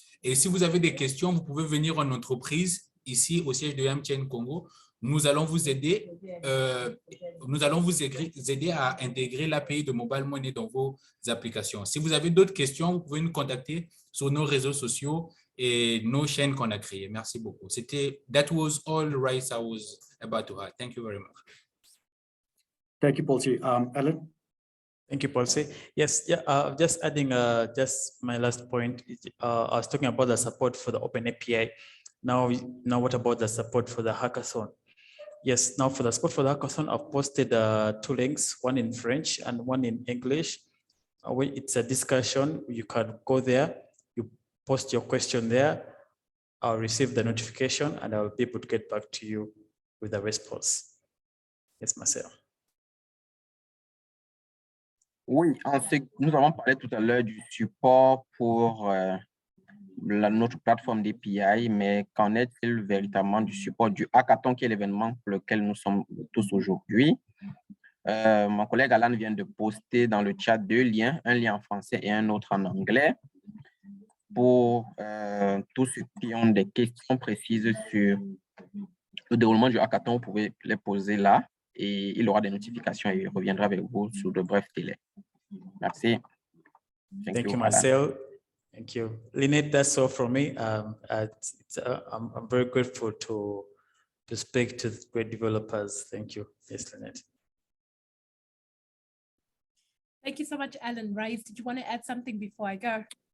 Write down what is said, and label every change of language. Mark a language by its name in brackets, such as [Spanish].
[French] Et si vous avez des questions, vous pouvez venir en entreprise ici au siège de MTN Congo. Nous allons vous aider à intégrer l'API de mobile money dans vos applications. Si vous avez d'autres questions, vous pouvez nous contacter sur nos réseaux sociaux et nos chaînes qu'on a créées. Merci beaucoup. [English] That was all right I was about to add. Thank you very much. Thank you, Paulsy. Ellen? Thank you, Paulsy. Yes, yeah, just adding just my last point. I was talking about the support for the Open API. Now what about the support for the hackathon? Yes, now for the support for the hackathon, I've posted 2 links, one in French and one in English. It's a discussion. You can go there, you post your question there. I'll receive the notification and I'll be able to get back to you with a response. Yes, Marcel. [French] Oui, nous avons parlé tout à l'heure du support pour notre plateforme d'API, mais qu'en est-il véritablement du support du hackathon, qui est l'événement pour lequel nous sommes tous aujourd'hui? Mon collègue Alan vient de poster dans le chat 2 liens, un lien en français et un autre en anglais. Pour tous ceux qui ont des questions précises sur le déroulement du hackathon, vous pouvez les poser là et il aura des notifications et il reviendra avec vous sur de brefs délais. Merci. [English] Thank you, Marcel. Thank you. Lynette, that's all from me. I'm very grateful to speak to the great developers. Thank you. Yes, Lynette. Thank you so much, Alan. Rice, did you want to add something before I go?